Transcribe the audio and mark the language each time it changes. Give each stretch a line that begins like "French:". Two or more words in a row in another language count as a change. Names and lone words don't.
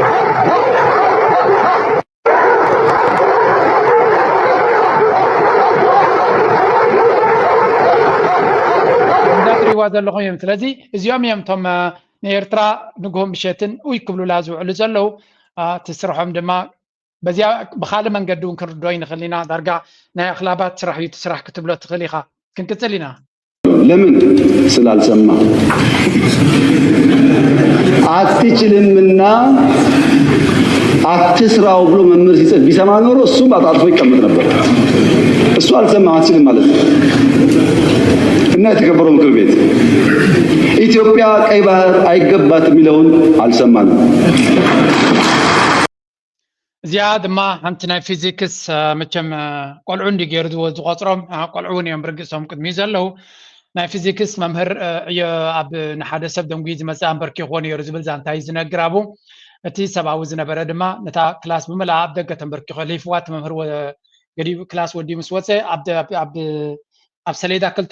Tigrinya: ዘለኹም እዮም። ስለዚ እዚኦም እዮም እቶም ንኤርትራ ንግሆም ብሸትን ውይ ክብሉላ ዝውዕሉ ዘለዉ እቲ ስርሖም ድማ በዚያ ብካልእ መንገዲ እውን ክንርድኦ ይንኽእል ኢና። ዳርጋ ናይ ኣኽላባት ስራሕ እዩ ስራሕ ክትብሎ ትኽእል ኢኻ። ክንቅፅል ኢና።
Amharic: ለምን ስላልሰማ አትችልምና አትስራው ብሎ መምህር ሲጽፍ ቢሰማ ኖሮ እሱም አጣጥፎ ይቀመጥ ነበር። እሱ አልሰማም፣ አትችልም ማለት ነው። እና የተከበረው ምክር ቤት ኢትዮጵያ ቀይ ባህር አይገባትም የሚለውን አልሰማንም።
Tigrinya: እዚኣ ድማ ሓንቲ ናይ ፊዚክስ መቸም ቆልዑ እንዲገይርዎ ዝቆፅሮም ቆልዑ እውን እዮም ብርግሶም ቅድሚ ዘለዉ ናይ ፊዚክስ መምህር ኣብ ንሓደ ሰብ ደንጉ ዝመፅእ ኣንበርኪኽዎ ነይሩ ዝብል ዛንታ እዩ ዝነግር ኣቡ እቲ ሰብኣዊ ዝነበረ ድማ ነታ ክላስ ብምልኣ ኣብ ደገ ተንበርኪኾ ሊፍዋት መምህር ገዲቡ ክላስ ወዲ ምስ ወፀ ኣብ ሰሌዳ 2